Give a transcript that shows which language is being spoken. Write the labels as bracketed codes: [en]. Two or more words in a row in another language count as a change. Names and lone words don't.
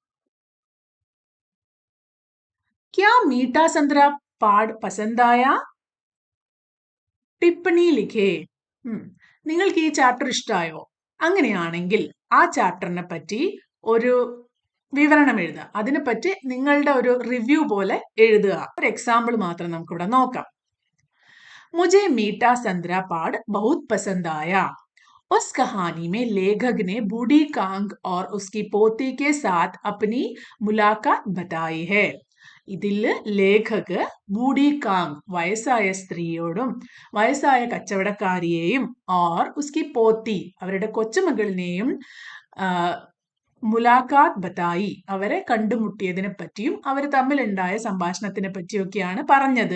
[hi] क्या मीठा संतरा पाठ पसंद आया? टिप्पणी लिखें. [ml] നിങ്ങൾക്ക് ഈ ചാപ്റ്റർ ഇഷ്ടമായോ? അങ്ങനെയാണെങ്കിൽ ആ ചാപ്റ്ററിനെ പറ്റി ഒരു വിവരണം എഴുതുക. അതിനെപ്പറ്റി നിങ്ങളുടെ ഒരു റിവ്യൂ പോലെ എഴുതുക. ഒരു എക്സാമ്പിൾ മാത്രം നമുക്കിവിടെ നോക്കാം. [hi] मुझे मीठा संतरा पाठ बहुत पसंद आया. उस कहानी में लेखक ने बूढ़ी कांग और उसकी पोती के साथ अपनी मुलाकात बताई है. [ml] ഇതിൽ [hi] लेखक बूढ़ी कांग [ml] വയസ്സായ സ്ത്രീയോടും വയസ്സായ കച്ചവടക്കാരിയെയും [hi] और उसकी पोती [ml] അവരുടെ കൊച്ചുമകളിനെയും [hi] मुलाकात बताई [ml] അവരെ കണ്ടുമുട്ടിയതിനെ പറ്റിയും അവർ തമ്മിലുണ്ടായ സംഭാഷണത്തിനെ പറ്റിയൊക്കെയാണ് പറഞ്ഞത്.